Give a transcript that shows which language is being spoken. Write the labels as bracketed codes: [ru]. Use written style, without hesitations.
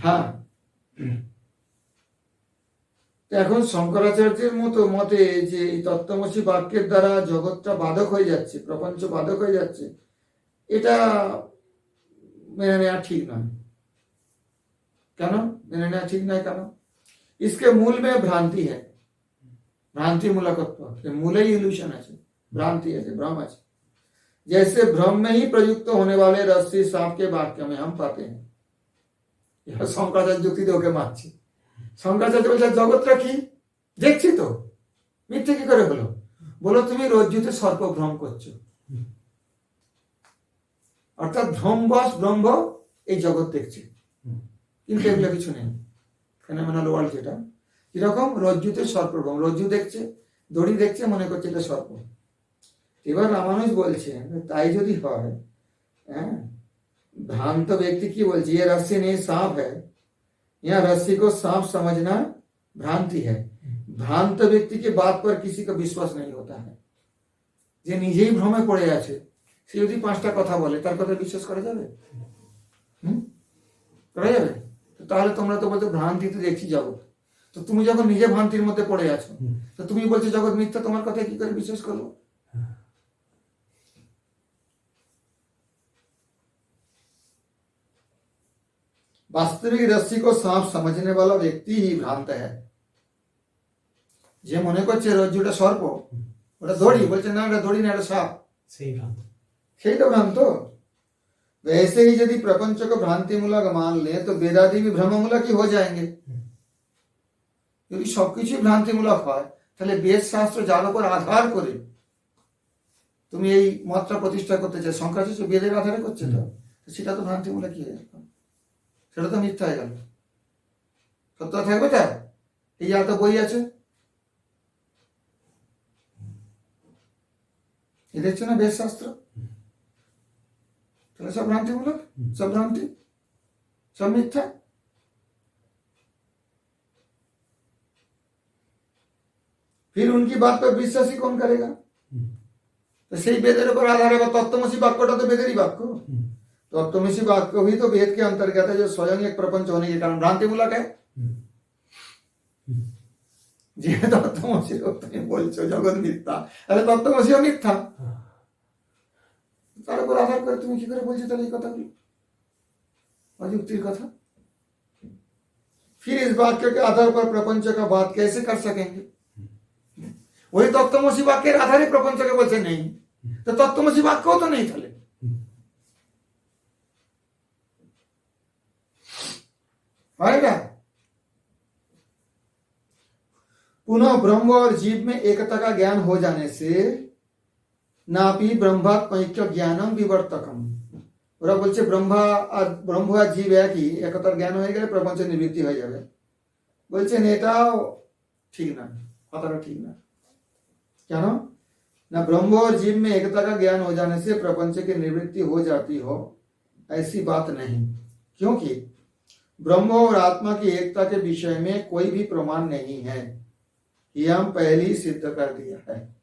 [bn] হ্যাঁ। এখন শঙ্করাচার্যের মতে যে এই তত্ত্বমসি বাক্যের দ্বারা জগৎটা বাধক হয়ে যাচ্ছে, প্রপঞ্চ বাধক হয়ে যাচ্ছে, এটা মেনে নেওয়া ঠিক নয়। কেন মেনে নেওয়া ঠিক নয়? কেন? [hi] इसके मूल में भ्रांति है, भ्रांति मूलकत्व, मूल ही इल्यूशन है, भ्रांति है, भ्रम है। जैसे भ्रम में ही प्रयुक्त होने वाले रस्सी सांप के वाक्य में हम पाते हैं। [bn] यह शंकराचार्य যুক্তি দিয়ে ওকে মারছে। শঙ্করাচার্য বলছে জগৎটা কি দেখছি তো, মিথ্যে কি করে হলো? বলো তুমি রজ্জুতে সর্প ভ্রম করছো, অর্থাৎ ভ্রমবশ ব্রহ্ম এই জগৎ দেখছে, কিন্তু এগুলো কিছু নেই। ফেনোমেনাল ওয়ার্ল্ড যেটা, কিরকম? রজ্জুতে সর্পভ্রম, রজ্জু দেখছে, দড়ি দেখছে, মনে করছে এটা সর্প। এবার রামানুজ বলছেন তাই যদি হয়, হ্যাঁ, [hi] भ्रांत व्यक्ति की बोलती ये रस्सी नहीं सांप है, यहाँ रस्सी को सांप समझना भ्रांति है। भ्रांत व्यक्ति की बात पर किसी का विश्वास नहीं होता है। [bn] যে নিজেই ভ্রমে পড়ে আছে, সে যদি 5টা কথা বলে তার কথা বিশ্বাস করা যাবে? করা যাবে? তো তাহলে তোমরা তো বলছো ভ্রান্তিতে দেখছি জগৎ। তো তুমি যখন নিজে ভ্রান্তির মধ্যে পড়ে আছো, তো তুমি বলছো জগৎ মিথ্যা, তোমার কথা কি করে বিশ্বাস করবো? [hi] वास्तविक रस्सी को सांप समझने वाला व्यक्ति ही भ्रांत है। [bn] যে মনে করছে রজ্জুটা সর্প, ওটা দড়ি, বলছে না এটা দড়ি না এটা সাপ, সেই ভ্রান্ত। সেই তো ভ্রান্ত। [hi] वैसे ही यदि प्रपंच को भ्रांतिमूलक मान ले तो वेदादि भी भ्रममूलक ही हो जाएंगे। [bn] যদি সবকিছুই ভ্রান্তিমূলক হয় তাহলে বেদ শাস্ত্র যার উপর আধার করে তুমি এই মতটা প্রতিষ্ঠা করতে চাই, শঙ্করাচার্য বেদের আধারে করছে, তো সেটা তো ভ্রান্তিমূলক কি হয়ে গেল, সেটা তো মিথ্যা হয়ে গেল। সত্য থাকবে তার? এই এত বই আছে, এই দেখছো না বেদ শাস্ত্র, তাহলে [hi] सब भ्रांतिमूलक, सब भ्रांति, सब मिथ्या। फिर उनकी बात पर विश्वास ही कौन करेगा? [bn] तो সেই বেদের উপর আধারে বা তত্ত্বমসি বাক্যটা তো বেদেরই বাক্য। [hi] तत्वमसी वाक्य भी तो वेद के अंतर्गत है, जो स्वयं एक प्रपंच होने के कारण भ्रांतिमूलक है। [bn] যে তত্ত্বমসি তুমি বলছো জগৎ মিথ্যা, তাহলে তত্ত্বমসিও মিথ্যা। তার উপর আধার করে তুমি কি করে বলছো তাহলে এই কথাগুলো? [hi] अयुक्तिर कथा। फिर इस वाक्य के आधार पर प्रपंच का बात कैसे कर सकेंगे? वही तत्वमसी वाक्य के आधार प्रपंच के बोलते नहीं, तो तत्वमसी वाक्य तो नहीं था। आएगा पुनः ब्रह्म और जीव में एकता का ज्ञान हो जाने से नापि ब्रह्मात्मैक्य ज्ञानम विवर्तकम। [bn] ওরা বলছে ব্রহ্ম আর জীব একই, একতার জ্ঞান হয়ে গেলে প্রপঞ্চ নিবৃত্তি হয়ে যাবে। বলছেন এটাও ঠিক না, কথাটা ঠিক না। [hi] কেন ना ब्रह्म और जीव में एकता का ज्ञान हो जाने से प्रपंच की निवृत्ति हो जाती हो, ऐसी बात नहीं। क्योंकि ब्रह्म और आत्मा की एकता के विषय में कोई भी प्रमाण नहीं है, ये हम पहले ही सिद्ध कर दिया है।